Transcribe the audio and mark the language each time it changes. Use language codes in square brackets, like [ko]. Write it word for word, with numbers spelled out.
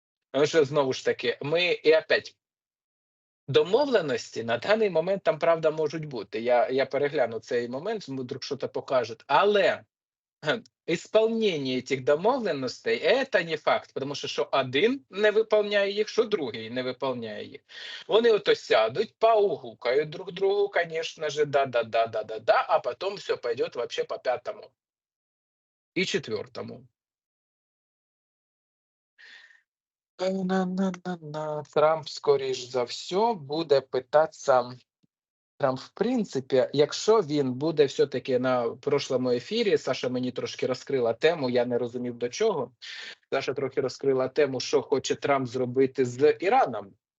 [uk] Тому що, знову ж таки, ми і опять домовленості на даний момент там, правда, можуть бути. Я, я перегляну цей момент, вдруг щось покажуть. Але Ага. [ru] исполнение этих домовленностей это не факт, потому что [uk] що один не виповняє їх, що другий не виповняє їх. Вони ото сядуть, поугукають друг другу, [ru] конечно же, да, да, да, да, да, да, а потом все пойдет вообще по пятому и четвертому. На-на-на-на. [uk] Трамп, скоріш за все, буде питатися. Трамп, в принципі, якщо він буде все-таки на прошлому ефірі, Саша мені трошки розкрила тему, я не розумів до чого. Саша трохи розкрила тему, що хоче Трамп зробити з Іраном.